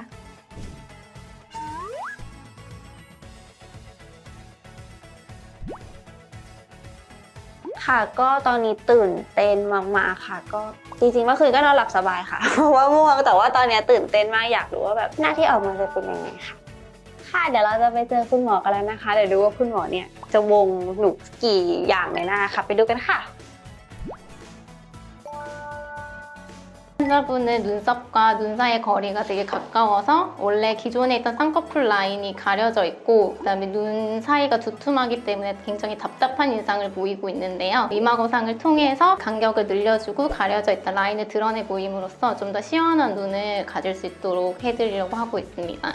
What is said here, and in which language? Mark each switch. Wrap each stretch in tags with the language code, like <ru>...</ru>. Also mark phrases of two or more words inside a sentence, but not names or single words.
<th>ค่ะก็ตอนนี้ตื่นเต้นมากๆค่ะก็จริงๆเมื่อคืนก็นอนหลับสบายค่ะเพราะว่าง่วงแต่ว่าตอนนี้ตื่นเต้นมากอยากรู้ว่าแบบหน้าที่ออกมาจะเป็นยังไงค่ะเดี๋ยวเราจะไปเจอคุณหมอกันแล้วนะคะเดี๋ยวดูว่าคุณหมอเนี่ยจะวงหนูกี่อย่างในหน้าค่ะไปดูกันค่ะ</th> <ko>환자분의 눈썹과 눈 사이의 거리가 되게 가까워서 원래 기존에 있던 쌍꺼풀 라인이 가려져 있고 그다음에 눈 사이가 두툼하기 때문에 굉장히 답답한 인상을 보이고 있는데요. 이마 거상을 통해서 간격을 늘려주고 가려져 있던 라인을 드러내 보임으로써 좀 더 시원한 눈을 가질 수 있도록 해드리려고 하고 있습니다.</ko>